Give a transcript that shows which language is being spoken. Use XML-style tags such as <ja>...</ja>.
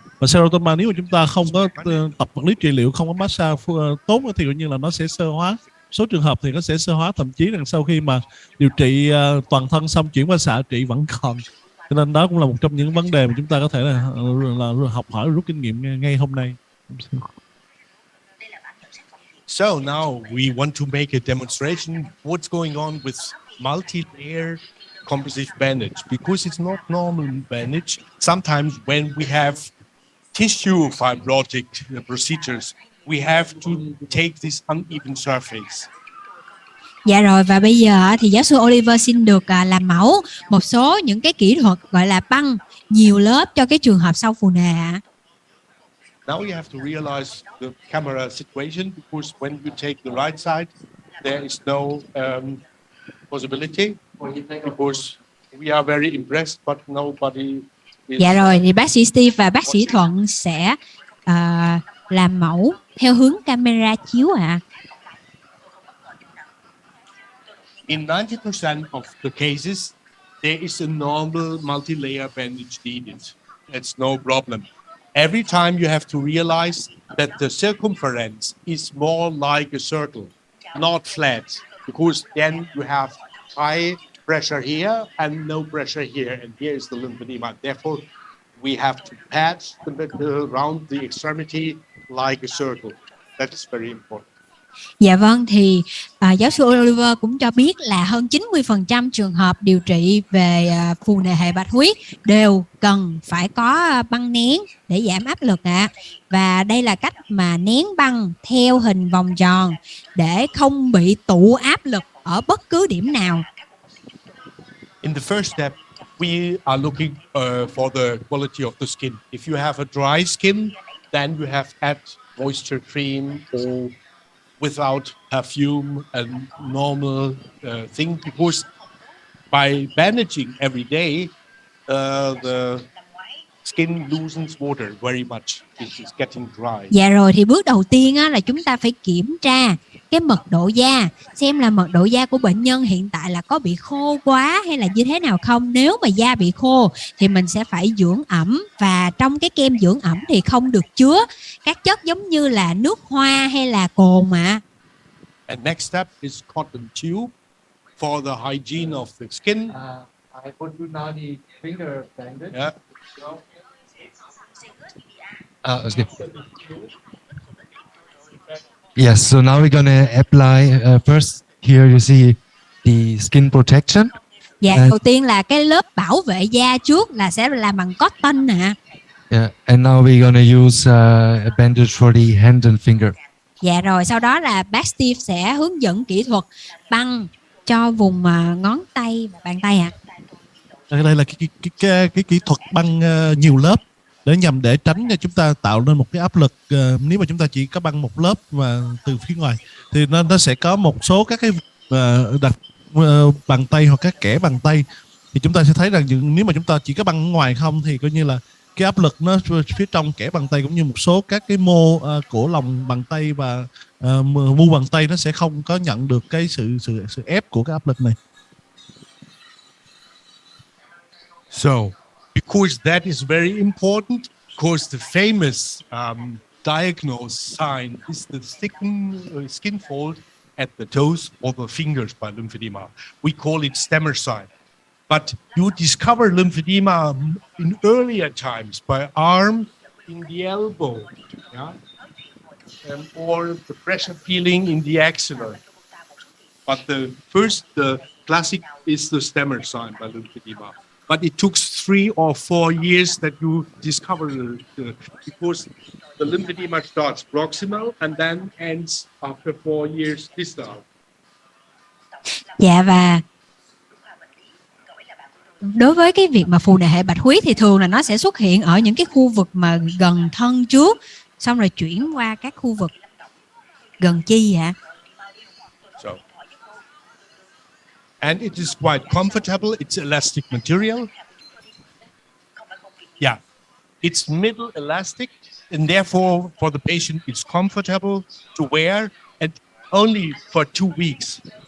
<vi>Và serotonema nếu mà chúng ta không có tập vật lý trị liệu, không có massage tốt thì coi như là nó sẽ xơ hóa. Số trường hợp thì nó sẽ xơ hóa, thậm chí là sau khi mà điều trị toàn thân xong chuyển qua xạ trị vẫn còn. Cho nên đó cũng là một trong những vấn đề mà chúng ta có thể là học hỏi rút kinh nghiệm ngay hôm nay.</vi> <en>So now we want to make a demonstration what's going on with multi-layer composite bandage, because it's not normal bandage. Sometimes when we have tissue fibrotic procedures, we have to take this uneven surface.</en> <vi>Dạ rồi, và bây giờ thì giáo sư Oliver xin được làm mẫu một số những cái kỹ thuật gọi là băng nhiều lớp cho cái trường hợp sau phù nề ạ.</vi> <en>Now you have to realize the camera situation, because when you take the right side, there is no possibility, because we are very impressed, but nobody is...</en> <vi>Dạ rồi, thì bác sĩ Steve và bác sĩ Thuận sẽ làm mẫu theo hướng camera chiếu ạ.</vi> <en>In 90% of the cases, there is a normal multi-layer bandage needed. It's no problem. Every time you have to realize that the circumference is more like a circle, not flat, because then you have high pressure here and no pressure here, and here is the lymphedema. Therefore, we have to patch around the extremity like a circle. That is very important.</en> <vi>Dạ vâng, thì giáo sư Oliver cũng cho biết là hơn 90% trường hợp điều trị về phù nề hệ bạch huyết đều cần phải có băng nén để giảm áp lực ạ. Và đây là cách mà nén băng theo hình vòng tròn để không bị tụ áp lực ở bất cứ điểm nào.</vi> <en>In the first step, we are looking for the quality of the skin. If you have a dry skin, then you have add moisture cream or without perfume and normal thing, because by bandaging every day, the skin loses water very much. It is getting dry.</en> <vi>Dạ rồi, thì bước đầu tiên á, là chúng ta phải kiểm tra cái mật độ da, xem là mật độ da của bệnh nhân hiện tại là có bị khô quá hay là như thế nào không. Nếu mà da bị khô thì mình sẽ phải dưỡng ẩm, và trong cái kem dưỡng ẩm thì không được chứa các chất giống như là nước hoa hay là cồn ạ.</vi> <en>And next step is cotton tube for the hygiene of the skin. I put you now the finger bandage. Yeah. That's good. Yes, so now we're gonna apply first. Here you see the skin protection.</en> <vi>Dạ, đầu tiên là cái lớp bảo vệ da trước là sẽ làm bằng cotton nè.</vi> <en>Yeah, and now we're gonna use a bandage for the hand and finger.</en> <vi>Dạ rồi, sau đó là bác Steve sẽ hướng dẫn kỹ thuật băng cho vùng ngón tay và bàn tay ạ. Đây là cái kỹ thuật băng nhiều lớp để nhằm để tránh cho chúng ta tạo nên một cái áp lực. Nếu mà chúng ta chỉ có băng một lớp mà từ phía ngoài thì nó sẽ có một số các cái đặt bàn tay hoặc các kẽ bàn tay, thì chúng ta sẽ thấy rằng nếu mà chúng ta chỉ có băng ở ngoài không thì coi như là cái áp lực nó phía trong kẽ bàn tay cũng như một số các cái mô của lòng bàn tay và mu bàn tay nó sẽ không có nhận được cái sự ép của cái áp lực này.</vi> <en>So, because that is very important, because the famous diagnosed sign is the thickened skin fold at the toes or the fingers by lymphedema. We call it stammer sign. But you discover lymphedema in earlier times by arm, in the elbow, yeah? Or the pressure feeling in the axilla. But the classic is the stammer sign by lymphedema. But it took 3 or 4 years that you discover because the lymphedema starts proximal and then ends after 4 years distal.</en> <vi>Dạ, và đối với cái việc mà phù nề hệ bạch huyết thì thường là nó sẽ xuất hiện ở những cái khu vực mà gần thân trước, xong rồi chuyển qua các khu vực gần chi ạ.</vi> <en>So, and it is quite comfortable. It's elastic material. Yeah, it's middle elastic, and therefore for the patient it's comfortable to wear, and only for 2 weeks.</en>